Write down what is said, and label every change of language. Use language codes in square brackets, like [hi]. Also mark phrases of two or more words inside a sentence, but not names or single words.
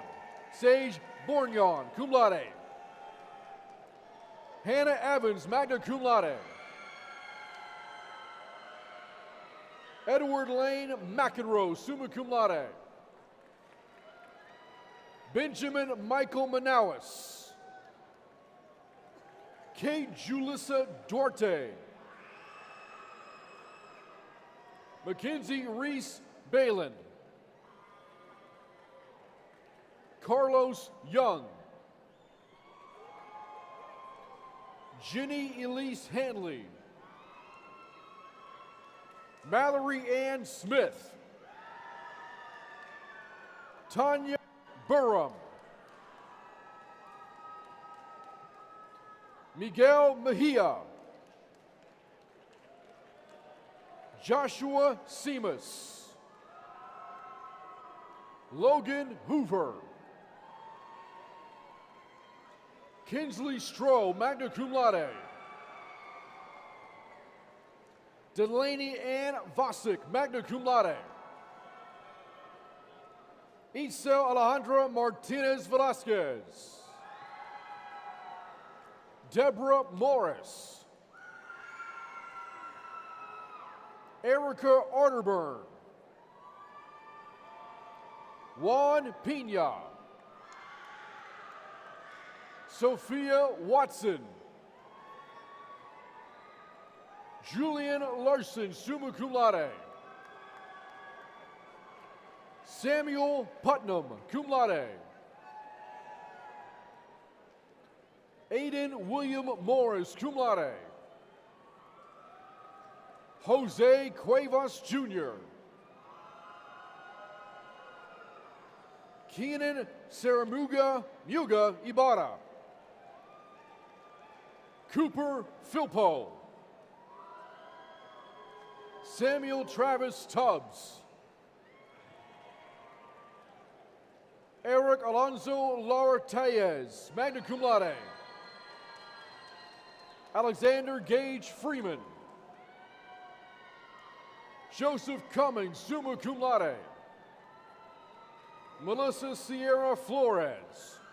[en] Sage Bourgnon, [la] cum laude. [en] Hannah Evans, [la] magna cum laude. [en] Edward Lane McEnroe, [la] summa cum laude. [en] Benjamin Michael Manawis. Kate Julissa Duarte. Mackenzie Reese Balin. Carlos Young. Jenny Elise Hanley. Mallory Ann Smith. Tanya Burham. Miguel Mejia. Joshua Seamus. Logan Hoover. Kinsley Stroh, [la] magna cum laude. [en] Delaney Ann Vosick, [la] magna cum laude. [en] Isel Alejandra Martinez Velasquez. Deborah Morris. Erica Arterburn. Juan Pina. Sophia Watson. Julian Larson, [la] summa cum laude. [en] Samuel Putnam, [la] cum laude. [en] Aiden William Morris, [la] cum laude. [en] Jose Cuevas Jr. Keenan Saramuga Muga Ibarra. Cooper Philpo. Samuel Travis Tubbs. Eric Alonso Laura Tellez, [la] magna cum laude. [en] Alexander Gage Freeman. Joseph Cummings, [la] summa cum laude. [en] Melissa Sierra Flores.